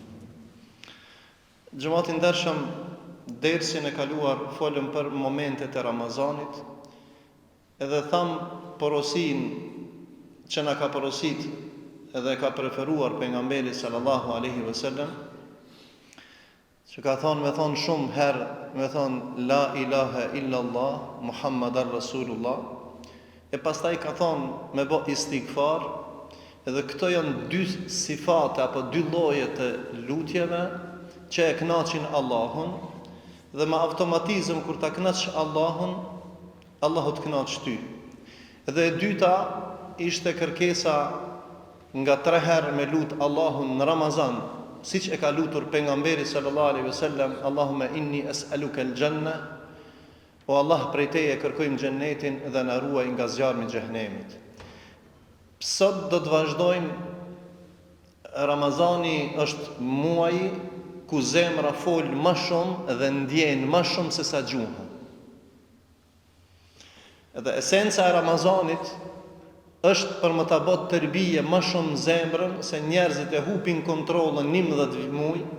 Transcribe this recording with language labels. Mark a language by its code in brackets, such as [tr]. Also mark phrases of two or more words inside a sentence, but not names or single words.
[sq] Xhamati ndershëm, dersin e kaluar folëm për momentet e Ramazanit, edhe tham porosin që na ka porosit edhe ka preferuar pejgamberi [ar] صلى الله عليه وسلم, [sq] që ka thonë, me thonë shumë herë, me thonë [ar] لا إله إلا الله محمد رسول الله, [sq] e pastaj ka thonë me bë istighfar, edhe këto janë dy sifate apo dy lloje të lutjeve që e kënaqin Allahun, dhe me automatizëm kur ta kënaq Allahun, Allahu të kënaq ty. Dhe e dyta ishte kërkesa nga 3 herë me lut Allahun në Ramazan, siç e ka lutur pejgamberi [ar] صلى الله عليه وسلم, اللهم إني أسألك الجنة, [sq] o Allah prej teje kërkojmë xhennetin dhe na ruaj nga zjarmi i xhehenemit. Sot do të vazhdojmë. Ramazani është muaji ku zemra fol më shumë dhe ndjen më shumë se sa gjuha. Edhe esenca e Ramazanit është për më ta bot tërbije më shumë zemrën, se njerëzit e hupin kontrollën 11 muaj.